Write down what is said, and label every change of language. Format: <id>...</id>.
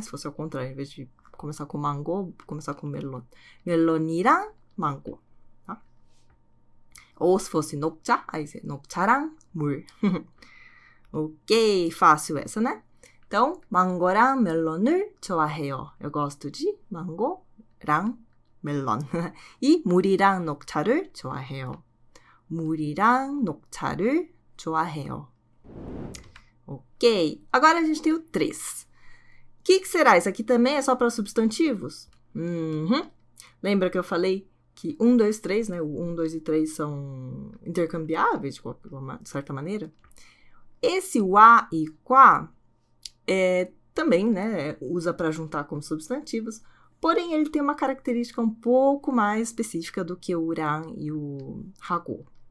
<pt>Se fosse ao contrário, em vez de começar com mango, começar com 멜론.</pt> <ko>멜론이랑 망고,</ko> <pt>tá? Ou se fosse 녹차, aí é</pt> <ko>녹차랑 물.</ko> <pt>Ok, fácil essa, né? Então,</pt> <ko>망고랑 멜론을 좋아해요.</ko> <pt>Eu gosto de</pt> <ko>망고랑 멜론. E 물이랑 녹차를 좋아해요. 물이랑 녹차를 좋아해요.</ko> <pt>Ok. Agora a gente tem o 3. O que será? Isso aqui também é só para substantivos? Lembra que eu falei que 1, 2, 3, né? O 1, 2 e 3 são intercambiáveis, de certa maneira? Esse wa e qua também, né, usa para juntar como substantivos, porém ele tem uma característica um pouco mais específica do que o 랑 e o 하고.</pt>